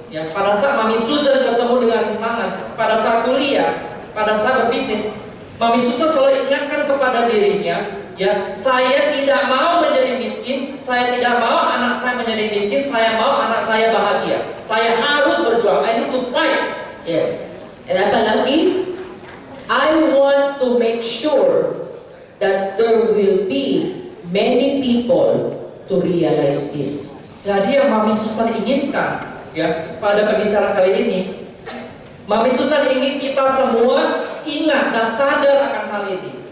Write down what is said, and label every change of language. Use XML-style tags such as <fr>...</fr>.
<id>Ya, pada saat Mami Susan ketemu dengan rintangan, pada saat kuliah, pada saat berbisnis, Mami Susan selalu ingatkan kepada dirinya, ya, saya tidak mau menjadi miskin, saya tidak mau anak saya menjadi miskin, saya mau anak saya bahagia. Saya harus berjuang,</id> <en>I need to fight. Yes. And</en> <id>apa lagi?</id> <en>I want to make sure that there will be many people to realize this.</en> <id>Jadi yang Mami Susan inginkan, ya, pada pembicaraan kali ini, Mami Susan ingin kita semua ingat dan sadar akan hal ini.</id>